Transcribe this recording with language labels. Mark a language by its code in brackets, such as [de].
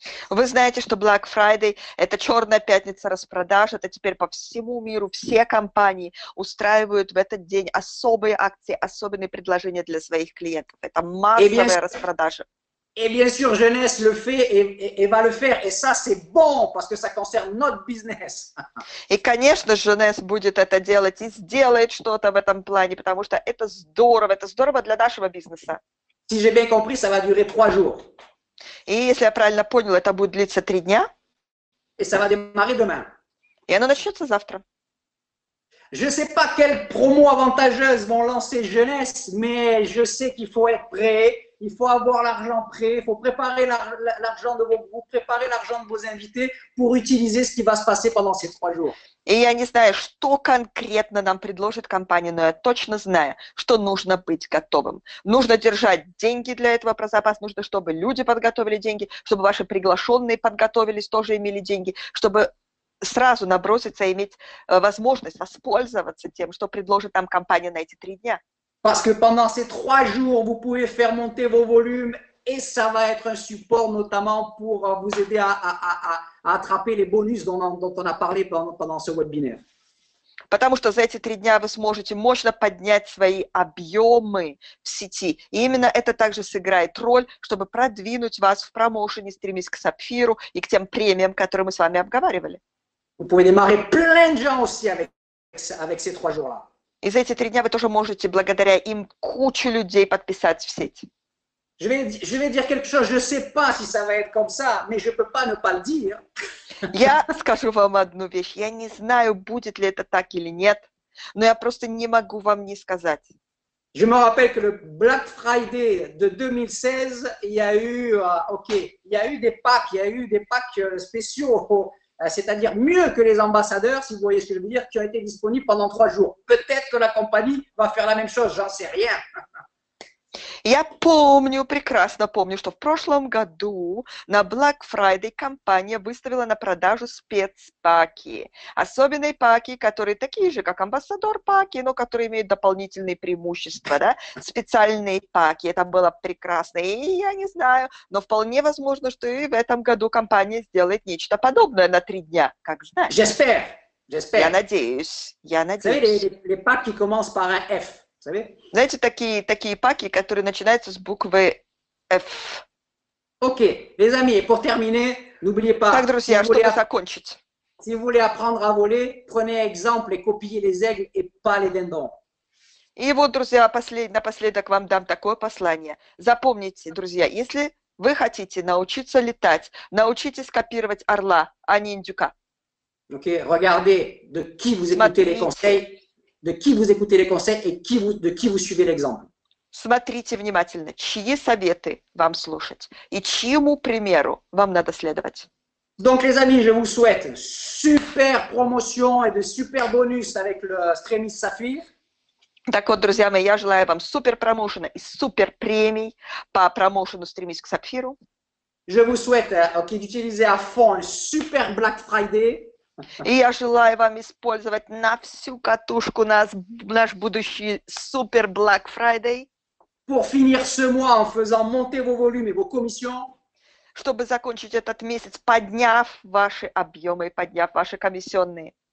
[ru] Вы знаете, что Black Friday – это черная пятница распродаж, это теперь по всему миру все компании устраивают в этот день особые акции, особенные предложения для своих клиентов. Это массовая распродажа. [fr] Et bien sûr, Jeunesse le fait et va le faire. Et ça, c'est bon parce que ça concerne notre business. [ru] И, конечно, Jeunesse будет это делать и сделает что-то в этом плане, потому что это здорово для нашего бизнеса. [fr] Si j'ai bien compris, ça va durer 3 jours. [ru] И если я правильно понял, это будет длиться 3 дня. [fr] Et ça va démarrer demain. [ru] И оно начнется завтра. [fr] Je ne sais pas quelles promos avantageuses vont lancer Jeunesse, mais je sais qu'il faut être prêt. Il faut avoir l'argent prêt, il faut préparer l'argent de vos groupes, préparer l'argent de vos invités pour utiliser ce qui va se passer pendant ces 3 jours. [ru] И я не знаю, что конкретно нам предложит компания, но я точно знаю, что нужно быть готовым. Нужно держать деньги для этого про запас, нужно, чтобы люди подготовили деньги, чтобы ваши приглашенные подготовились, тоже имели деньги, чтобы сразу наброситься и иметь возможность воспользоваться тем, что предложит нам компания на эти 3 дня. [fr] Parce que pendant ces 3 jours, vous pouvez faire monter vos volumes et ça va être un support notamment pour vous aider à attraper les bonus dont on a parlé pendant ce webinaire. [ru] Потому что за эти 3 дня вы сможете мощно поднять свои объемы в сети. И именно это также сыграет роль, чтобы продвинуть вас в промоушене «Стремись к Сапфиру» и к тем премиям, которые мы с вами обговаривали. [fr] Vous pouvez démarrer plein de gens aussi avec ces 3 jours-là. [ru] И за эти 3 дня вы тоже можете благодаря им кучу людей подписать в сеть. [fr] Je vais dire quelque chose, je ne sais pas si ça va être comme ça, mais je ne peux pas ne pas le dire. [ru] Я скажу вам одну вещь. Я не знаю, будет ли это так или нет, но я просто не могу вам не сказать. [fr] Je me rappelle que le Black Friday de 2016, il y a eu des packs spéciaux, c'est-à-dire mieux que les ambassadeurs, si vous voyez ce que je veux dire, qui ont été disponibles pendant 3 jours. Peut-être que la compagnie va faire la même chose, j'en sais rien. [ru] Я помню, прекрасно помню, что в прошлом году на Black Friday компания выставила на продажу спецпаки. Особенные паки, которые такие же, как амбассадор паки, но которые имеют дополнительные преимущества, да? Специальные паки. Это было прекрасно. И я не знаю, но вполне возможно, что и в этом году компания сделает нечто подобное на 3 дня. Как знаешь. [fr] J'espère. [ru] Я надеюсь. [fr] Vous savez, les packs qui commencent par un F. [ru] Знаете, такие паки, которые начинаются с буквы F. [fr] Ok, les amis, et pour terminer, n'oubliez pas, [ru] Так, друзья, чтобы закончить. [fr] Si vous voulez apprendre à voler, prenez exemple et copiez les aigles et pas les dindons. [ru] И вот, друзья, напоследок вам дам такое послание. Запомните, друзья, если вы хотите научиться летать, научитесь копировать орла, а не индюка. [fr] Ok, regardez de qui vous écoutez les conseils. De qui vous écoutez les conseils et de qui vous suivez l'exemple. [ru] Смотрите внимательно, чьи советы вам слушать и чьему примеру вам надо следовать. [fr] Donc, les amis, je vous souhaite super promotion et de super bonus avec le Stремись Saphir. [ru] Так вот, друзья мои, я желаю вам супер промоушена и супер премий по промоушену «Стремись к Сапфиру». [fr] Je vous souhaite d'utiliser à fond un super Black Friday. [ru] И я желаю вам использовать на всю катушку наш будущий супер Black Friday. [fr] Pour finir ce mois en faisant monter vos volumes et vos commissions. [ru] Чтобы закончить этот месяц, подняв ваши объемы и подняв ваши комиссионные.